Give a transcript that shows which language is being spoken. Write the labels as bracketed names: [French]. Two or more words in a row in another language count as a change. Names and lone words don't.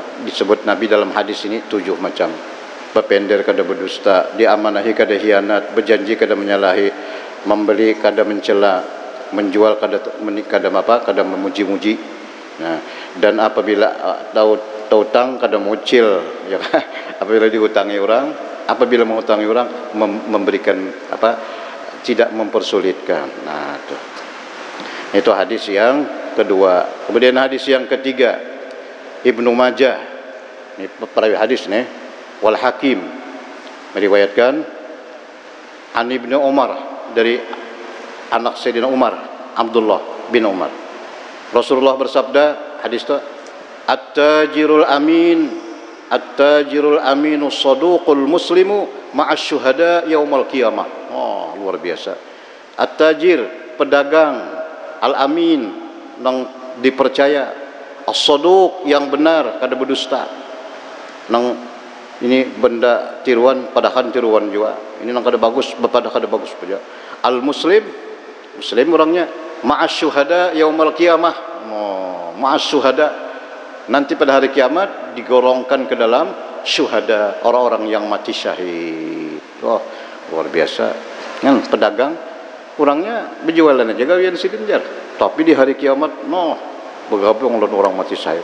[Banjar] Disebut Nabi dalam hadis ini 7 macam. Berpender kada berdusta, diamanahi kada hianat, berjanji kada menyalahi, membeli kada mencela, menjual kada memuji-muji. Nah, dan apabila tahu tang kada mucil, ya kan? Apabila dihutangi orang, apabila menghutangi orang memberikan tidak mempersulitkan. Nah, itu hadis yang kedua. Kemudian hadis yang ketiga, Ibnu Majah. Ini perawi hadis nih. Wal Hakim meriwayatkan an Ibnu Umar, dari anak Sayyidina Umar, Abdullah bin Umar. Rasulullah bersabda, hadis itu, [Arabic] التاجر الأمين الصدوق المسلم مع الشهداء يوم القيامة. [Banjar] Oh, luar biasa. At-tajir, pedagang, al-amin, yang dipercaya, as-saduq, yang benar, kada berdusta. Nang ini benda tiruan, padahal tiruan juga. Ini nang kada bagus, padahal kada bagus saja. Al-muslim, muslim orangnya, [Arabic] مع الشهداء يوم القيامة. Oh, مع الشهداء, [Banjar] nanti pada hari kiamat digolongkan ke dalam syuhada, orang-orang yang mati syahid. Oh, luar biasa. Kan pedagang orangnya berjualan aja gawian silinjar, tapi di hari kiamat bergabung dengan orang mati syahid.